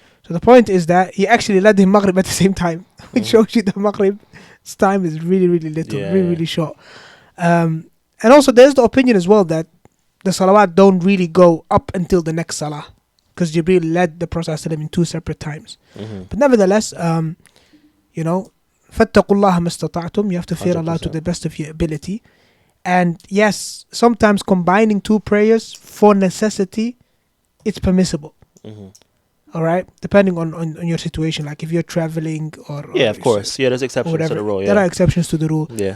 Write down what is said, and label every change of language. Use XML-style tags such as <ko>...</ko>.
<en>So the point is that he actually led him Maghrib at the same time. Which shows you that Maghrib's time is really, really little. Really short. And also there's the opinion as well that the salawat don't really go up until the next salah. Because Jibreel led the Prophet ﷺ in two separate times. But nevertheless,</en> <ar>فَاتَّقُوا اللَّهَ مَا اسْتَطَعْتُمْ.</ar> <en>You have to fear 100%. Allah to the best of your ability. And yes, sometimes combining two prayers for necessity, it's permissible. All right, depending on your situation, like if you're traveling or of course, there's exceptions to the rule. There are exceptions to the rule.</en>